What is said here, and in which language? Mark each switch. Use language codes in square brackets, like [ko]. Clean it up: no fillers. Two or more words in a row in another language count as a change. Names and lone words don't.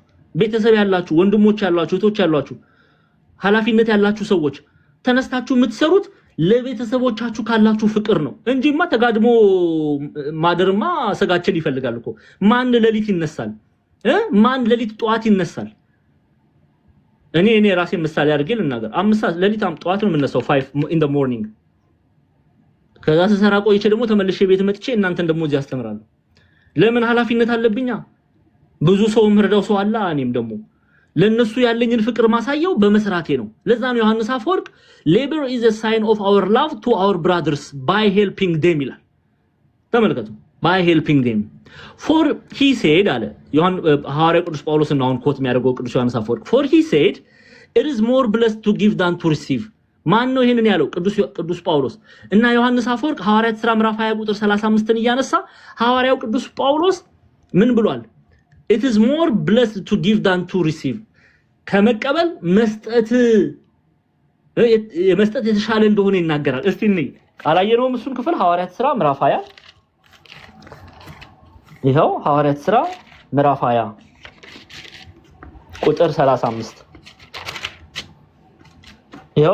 [am] ቤተሰብ ያላችሁ ወንድሞች ያላችሁ እህቶች ያላችሁ ኃላፊነት ያላችሁ ሰዎች ተነስታችሁ የምትሰሩት ለቤተሰቦቻችሁ ካላችሁ ፍቅር ነው እንጂማ ተጋድሞ ማደርማ ሰጋችን ይፈልጋል እኮ። ማን ለሊት ይነሳል? ማን ለሊት ጧት ይነሳል? እኔ ራሴ ምሳሌ አድርጌ ልናገር። 5 ሰዓት ለሊት ጧት ነው የምነሳው [en] 5 in the morning። [am] ከዛ ሰራ ቆይቼ ደግሞ ተመልሼ ቤት መጥቼ እናንተን ደግሞ እዚህ አስተምራለሁ። ለምን? ኃላፊነት አለብኛ። ብዙ ሰው ምርዳው ሰው አለ። እኔም ደግሞ ለነሱ ያለኝን ፍቅር ማሳየው በመስራቴ ነው። ለዛ ነው ዮሐንስ አፈወርቅ [en] labor is a sign of our love to our brothers by helping them [am] ይላል። ተመልከቱ፣ [en] by helping them for he said [am] አለ ሐዋርያው ቅዱስ ጳውሎስ ነው አሁን ኮት የሚያደርገው ቅዱስ ዮሐንስ አፈወርቅ። [en] for he said it is more blessed to give than to receive። [am] ማን ነው ይሄንን ያለው? ቅዱስ ጳውሎስ እና ዮሐንስ አፈወርቅ ሐዋርያት ሥራ ምዕራፍ 20 ቁጥር 35ን እያነሳ ሐዋርያው ቅዱስ ጳውሎስ ምን ብሏል? [en] it is more blessed to give than to receive [am] ከመቀበል መስጠት የተሻለ እንደሆነ ይናገራል። እስቲ እንይ፣ አላየነውም እሱን ክፍል? ሐዋርያት ሥራ ምዕራፍ 20 ይኸው ሐዋርያት ሥራ ምዕራፍ 20 ቁጥር 35 ይኸው